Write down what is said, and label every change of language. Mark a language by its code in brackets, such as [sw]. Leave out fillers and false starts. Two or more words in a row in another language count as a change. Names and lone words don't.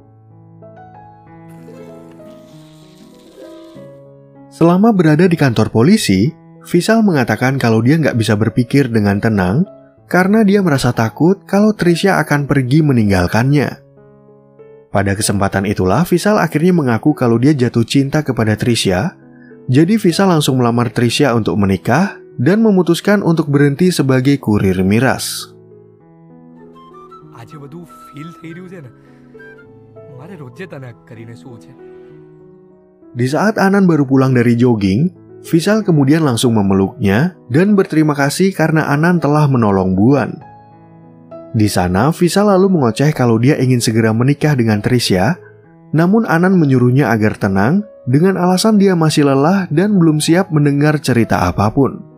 [id] Selama berada di kantor polisi, Vishal mengatakan kalau dia nggak bisa berpikir dengan tenang karena dia merasa takut kalau Trisha akan pergi meninggalkannya. Pada kesempatan itulah Vishal akhirnya mengaku kalau dia jatuh cinta kepada Trisha, jadi Vishal langsung melamar Trisha untuk menikah dan memutuskan untuk berhenti sebagai kurir miras. [gu] આજે બધું ફીલ થઈ રહ્યું છે ને, મારે રોજે તને કરીને શું છે. [id] Di saat Anand baru pulang dari jogging, Vishal kemudian langsung memeluknya dan berterima kasih karena Anand telah menolong Buan. Di sana, Vishal lalu mengoceh kalau dia ingin segera menikah dengan Trisha, namun Anand menyuruhnya agar tenang dengan alasan dia masih lelah dan belum siap mendengar cerita apapun.